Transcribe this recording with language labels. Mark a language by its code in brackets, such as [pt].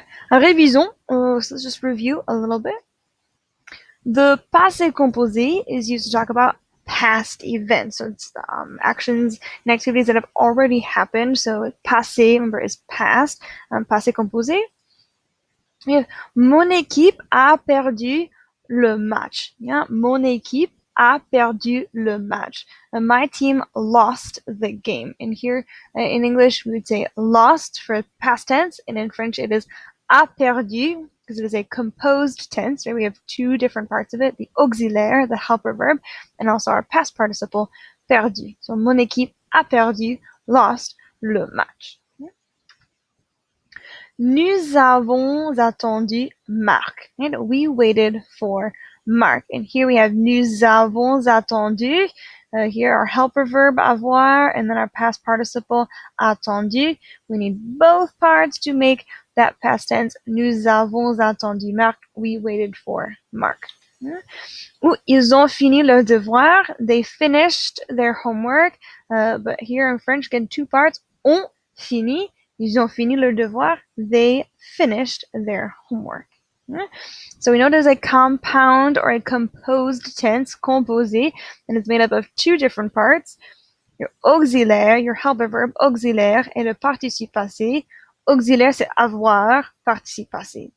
[fr] Révisons, [en] so let's just review a little bit. The passé composé is used to talk about past events. So it's actions and activities that have already happened. So passé, remember, is past. Passé composé. Yeah. [fr] Mon équipe a perdu le match. [en] Yeah. [fr] Mon équipe a perdu le match. [en] My team lost the game. And here in English, we would say lost for past tense. And in French, it is a perdu, because it is a composed tense, right? We have two different parts of it, the auxiliaire, the helper verb, and also our past participle, perdu. [fr] So, mon équipe a perdu, lost le match. Nous avons attendu Marc. [en] And we waited for Marc. And here we have [fr] nous avons attendu. [en] Here our helper verb avoir, and then our past participle attendu. We need both parts to make that past tense. [fr] Nous avons attendu Marc. [en] We waited for Marc. [fr] Ils ont fini leur devoir. [en] They finished their homework. But here in French, again, two parts. [fr] Ont fini. Ils ont fini leur devoir. [en] They finished their homework. So we know there's a compound or a composed tense, composé, and it's made up of two different parts. Your auxiliaire, your helper verb, auxiliaire, [fr] et le participe passé. Auxiliaire, c'est avoir, participe passé.